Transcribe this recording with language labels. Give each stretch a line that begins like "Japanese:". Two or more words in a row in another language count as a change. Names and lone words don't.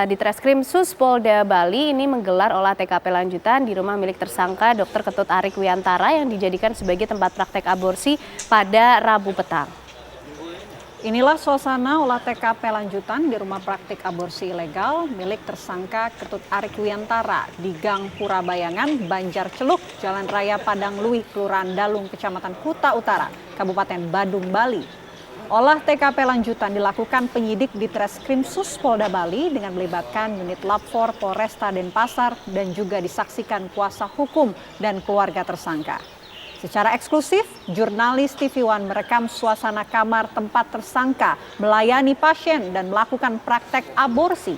Indonesian: Di Treskrim Sus Polda Bali ini menggelar olah TKP lanjutan di rumah milik tersangka Dr. Ketut Arik Wiantara yang dijadikan sebagai tempat praktek aborsi pada Rabu petang. Inilah suasana olah TKP lanjutan di rumah praktik aborsi ilegal milik tersangka Ketut Arik Wiantara di Gang Purabayangan, Banjarceluk, Jalan Raya Padang Lui, Kelurahan Dalung, Kecamatan Kuta Utara, Kabupaten Badung, Bali. Olah TKP lanjutan dilakukan penyidik di Treskrim Sus Polda Bali dengan melibatkan unit Lapfor Polresta Denpasar dan juga disaksikan kuasa hukum dan keluarga tersangka. Secara eksklusif, jurnalis TV One merekam suasana kamar tempat tersangka melayani pasien dan melakukan praktek aborsi.